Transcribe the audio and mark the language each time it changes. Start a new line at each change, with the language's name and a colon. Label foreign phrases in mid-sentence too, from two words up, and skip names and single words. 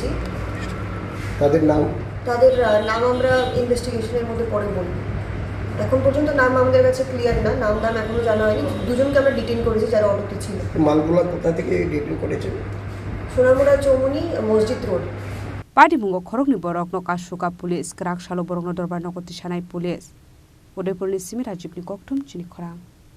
Bangla: তাদের নাম আমরা ইনভেস্টিগেশনের মধ্যে পরে বলব। এখন পর্যন্ত নাম আমাদের কাছে ক্লিয়ার না, নাম এখনো জানা হয়নি। দুজনকে আমরা ডিটেইন করেছি যারা অটোতে ছিল। মালগুলো কোথা থেকে ডিটেইন করেছে? সোনামুরা চৌমুহনি মসজিদ রোড।
Kok Borok: Patimungo Khoroknwi Borokno Kasukha police Tangsalo Borokno Dorbar Nogoti Sanai police Udaipur Simira Jipni Koktwma Chini Khorang